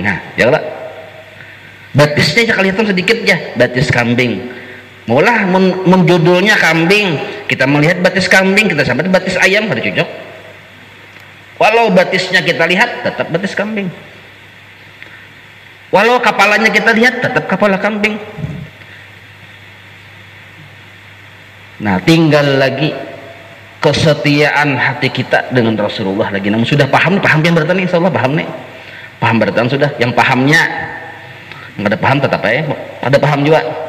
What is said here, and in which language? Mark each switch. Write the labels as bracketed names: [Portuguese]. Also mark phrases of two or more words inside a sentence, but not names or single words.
[Banjar] Ya Pak, batisnya aja kelihatan sedikit ya, batis kambing. Maulah menjudulnya kambing, kita melihat batis kambing, kita sambat batis ayam, ada cocok. Walau batisnya kita lihat, tetap batis kambing. Walau kepalanya kita lihat, tetap kepala kambing. Nah, tinggal lagi kesetiaan hati kita dengan Rasulullah lagi. Namun sudah paham yang bertani, [Arabic] insya Allah [Banjar] paham nih. Paham bertani sudah, yang pahamnya nggak ada paham tetap ada paham juga.